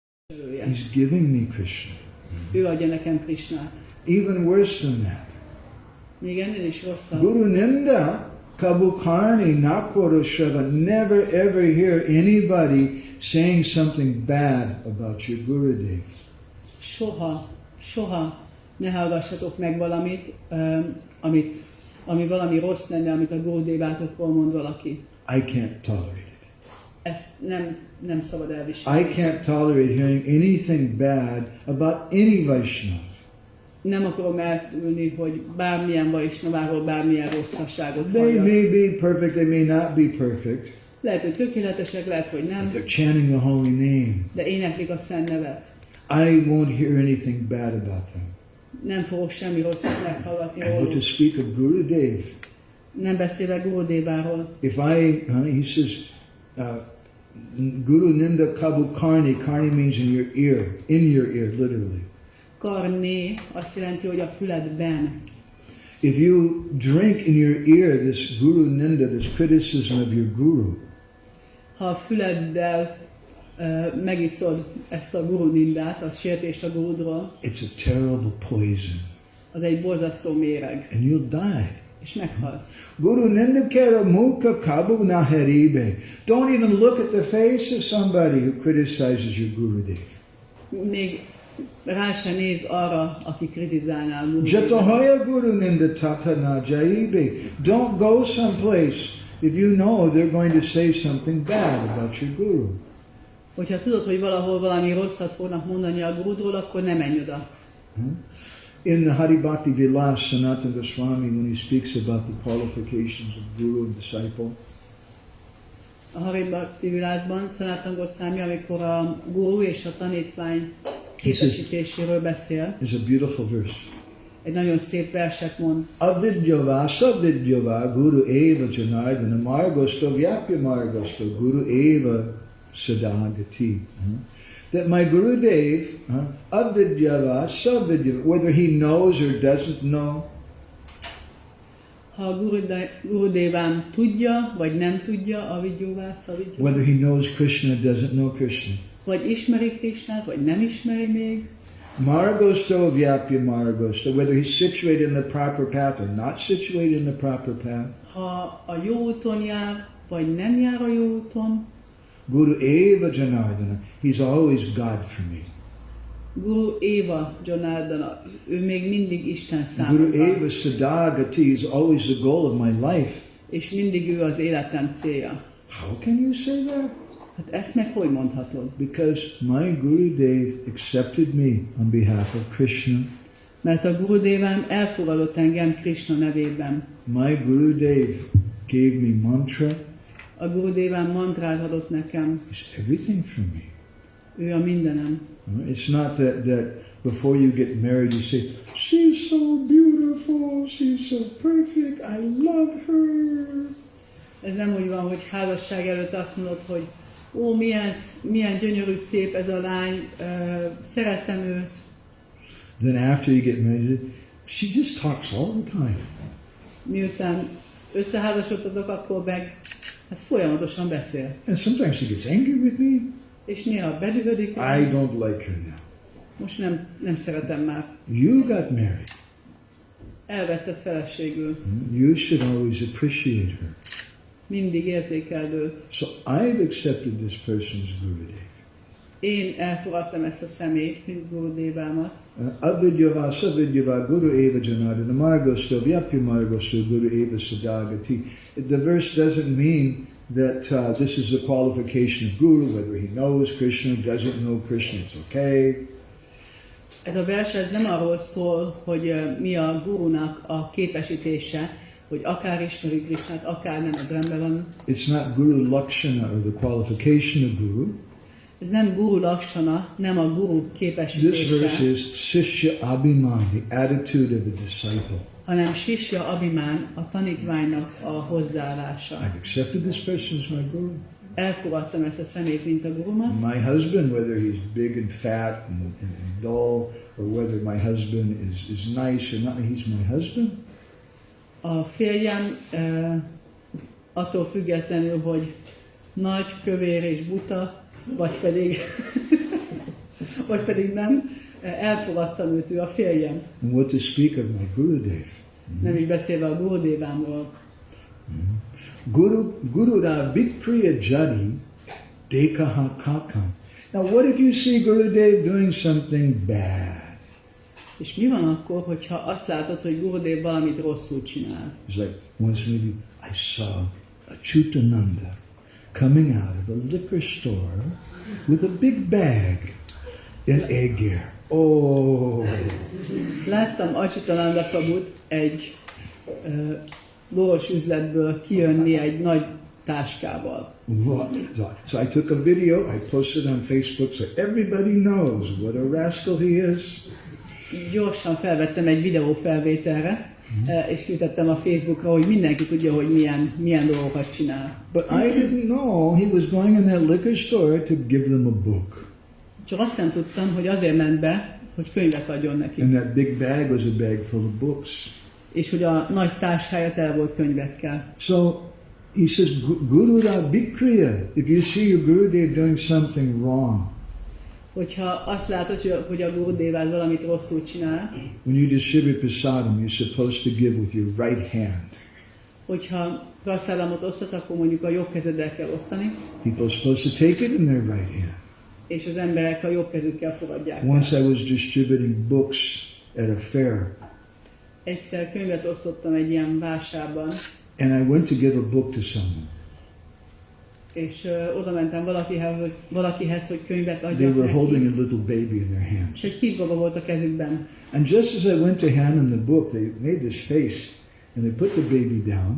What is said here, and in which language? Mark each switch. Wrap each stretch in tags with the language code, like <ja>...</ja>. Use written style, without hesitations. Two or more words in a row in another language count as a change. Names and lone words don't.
<en>He's giving me Krishna.</en> <hu>Ő adja nekem Krishnát.</hu> <en>Even worse than that.</en> <hu>Még ennél is rosszabb.</hu> <bn>Guru Ninda Kabukarni Nakoroshrava.</bn> <en>Never ever hear anybody saying something bad about your Gurudev.</en> <hu>Soha ne hallgassatok meg valamit, ami valami rossz lenne, amit a Gurudevátokról mond valaki.</hu> <en>I can't tolerate it.</en> <hu>Ezt nem szabad elviselni.</hu> <en>I can't tolerate hearing anything bad about any Vaishnava.</en> <hu>Nem akarom eltűlni, hogy bármilyen Vaishnaváról bármilyen rosszasságot</hu> <en>They</en> <hu>halljak.</hu> <en>may be perfect, they may not be perfect.</en> <hu>Lehet, hogy tökéletesek, lehet, hogy nem.</hu> <en>But they're chanting the holy name.</en> <hu>De éneklik a szent nevet.</hu> <en>I won't hear anything bad about them.</en> <hu>Nem fogok semmi rosszat meghallgatni</hu> <en>And</en> <hu>róluk.</hu> <en>to speak of Gurudev,</en> <hu>Nem beszélek Gurudeváról.</hu> <en>he says,</en> <bn>Guru Ninda Kabu Karni.</bn> <en>Karni means in your ear, literally.</en> <hu>Karné azt jelenti, hogy a füledben.</hu> <en>If you drink in your ear this</en> <bn>Guru Ninda,</bn> <en>this criticism of your Guru,</en> <hu>Ha a füleddel megiszod ezt a</hu> <bn>Guru Nindát,</bn> <hu>a sértést a Gurudról,</hu> <en>it's a terrible poison.</en> <hu>az egy borzasztó méreg,</hu> <en>And you'll die.</en> <hu>és meghalsz.</hu> <bn>Guru Ninda Kera Mukha Kabu Naharibe.</bn> <en>Don't even look at the face of somebody who criticizes your Gurudev.</en> <hu>Még rá se néz arra, aki kritizálná a Gurudevet.</hu> <bn>Jatahaya Guru Ninda Tata Najaibe.</bn> <en>Don't go someplace if you know they're going to say something bad about your Guru.</en> <hu>Hogyha tudod, hogy valahol valami rosszat fognak mondani a Gurudról, akkor ne menj oda.</hu> <en>In the Hari Bhakti Vilas, Sanatana Goswami, when he speaks about the qualifications of Guru and disciple,</en> <hu>A Hari Bhakti Vilásban Sanatana Goswami, amikor a Guru és a tanítvány képesítéséről beszél,</hu> <en>is a beautiful verse.</en> <hu>egy nagyon szép verset mond.</hu> <sa>Avidyava savidyava guru eva janardana margosto vyapya margosto guru eva sadagati.</sa> <en>That my Gurudev,</en> <sa>avidyava savidyava,</sa> <en>whether he knows or doesn't know,</en> <hu>Ha a Gurudevám tudja, vagy nem tudja,</hu> <sa>avidyóvá, szavidyóvá,</sa> <en>whether he knows Krishna or doesn't know Krishna,</en> <hu>vagy ismeri Krishnát, vagy nem ismeri még,</hu> <sa>margosto vyapya margosto,</sa> <en>whether he's situated in the proper path or not situated in the proper path,</en> <hu>ha a jó úton jár, vagy nem jár a jó úton,</hu> <sa>Guru eva janardana,</sa> <en>he's always God for me.</en> <sa>Guru Eva Janardana,</sa> <hu>ő még mindig Isten</hu> <sa>Guru</sa> <hu>számomra,</hu> <sa>eva sadagati</sa> <en>is always the goal of my life.</en> <hu>és mindig ő az életem célja.</hu> <en>How can you say that?</en> <hu>Hát ezt meg hogy mondhatod?</hu> <en>Because my Gurudev accepted me on behalf of Krishna.</en> <hu>Mert a Gurudevám elfogadott engem Krishna nevében.</hu> <en>My Gurudev gave me mantra.</en> <hu>A Gurudevám mantrát adott nekem.</hu> <en>He's everything for me.</en> <hu>Ő a mindenem.</hu> <en>It's not that before you get married you say, she's so beautiful, she's so perfect, I love her.</en> <hu>Ez nem úgy van, hogy házasság előtt azt mondod, hogy ó, milyen gyönyörű, szép ez a lány, szeretem őt.</hu> <en>Then after you get married, she just talks all the time.</en> <hu>Miután összeházasodtatok, akkor meg hát folyamatosan beszél.</hu> <en>And sometimes she gets angry with me.</en> <hu>És néha bedühödik.</hu> <en>I don't like her now.</en> <hu>Most nem szeretem már.</hu> <en>You got married.</en> <hu>Elvetted feleségül.</hu> <en>You should always appreciate her.</en> <hu>Mindig értékeld őt.</hu> <en>So I've accepted this person's Gurudev.</en> <hu>Én elfogadtam ezt a személyt, mint Gurudevámat.</hu> <sa>Avidyava savidyava guru eva janardana margosto vyapya margosto guru eva sadagati.</sa> <en>The verse doesn't mean that this is the qualification of Guru, whether he knows Krishna, doesn't know Krishna, it's okay.</en> <hu>Ez a vers ez nem arról szól, hogy mi a Gurunak a képesítése, hogy akár ismeri Krishnát, akár nem, ez rendben van.</hu> <en>It's not</en> <sa>Guru Lakshana</sa> <en>or the qualification of Guru.</en> <hu>Ez nem</hu> <sa>Guru Lakshana,</sa> <hu>nem a Guru</hu> <en>This</en> <hu>képesítése,</hu> <en>verse is</en> <sa>Sishya Abhiman,</sa> <en>the attitude of a disciple.</en> <hu>hanem</hu> <sa>Sisya Abhimán,</sa> <hu>a tanítványnak a hozzáállása.</hu> <en>I've accepted this person as my Guru.</en> <hu>Elfogadtam ezt a személyt, mint a Gurumat.</hu> <en>My husband, whether he's big and fat and dull, or whether my husband is nice or not, he's my husband.</en> <hu>A férjem attól függetlenül, hogy nagy, kövér és buta, vagy pedig vagy pedig nem, elfogadtam őt, ő a férjem.</hu> <en>And what to speak of my Gurudev.</en> <hu>Nem is beszélve a Gurudévámról.</hu> <bn>Gurura Vikriya Jadi Dekaha Kakam.</bn> <en>Now what if you see Gurudev doing something bad?</en> <hu>És mi van akkor, hogyha azt látod, hogy Gurudév valamit rosszul csinál?</hu> <en>It's like once maybe I saw a Chutananda coming out of a liquor store with a big bag in Aegir. Oh!</en> <hu>Láttam Achyutananda Prabhut egy boros üzletből kijönni egy nagy táskával.</hu> <en>What? So I took a video, I posted on Facebook so everybody knows what a rascal he is.</en> <hu>Gyorsan felvettem egy videófelvételre, és kitettem a Facebookra, hogy mindenki tudja, hogy milyen dolgokat csinál.</hu> <en>But I didn't know he was going in that liquor store to give them a book.</en> <hu>Csak azt nem tudtam, hogy azért ment be, hogy könyvet adjon neki.</hu> <en>And that big bag was a bag full of books.</en> <hu>És hogy a nagy táskája tele volt könyvekkel.</hu> <en>So he says,</en> <bn>Gurura Vikriya,</bn> <en>if you see your Gurudev doing something wrong,</en> <hu>Hogyha azt látod, hogy a Gurudévád valamit rosszul csinál,</hu> <en>when you distribute prasadam, you're supposed to give with your right hand.</en> <hu>Hogyha prasadamot osztasz, akkor mondjuk a jobb kezeddel kell osztani,</hu> <en>People are supposed to take it in their right hand.</en> <hu>és az emberek a jobb kezükkel fogadják.</hu> <en>Once I was distributing books at a fair,</en> <hu>Egyszer könyvet osztottam egy ilyen vásárban,</hu> <en>and I went to give a book to someone.</en> <hu>és oda mentem valakihez, hogy könyvet</hu> <en>They</en> <hu>adjak</hu> <en>were</en> <hu>neki,</hu> <en>holding a little baby in their hands.</en> <hu>és egy kisbaba volt a kezükben.</hu> <en>And just as I went to hand them the book, they made this face, and they put the baby down.</en>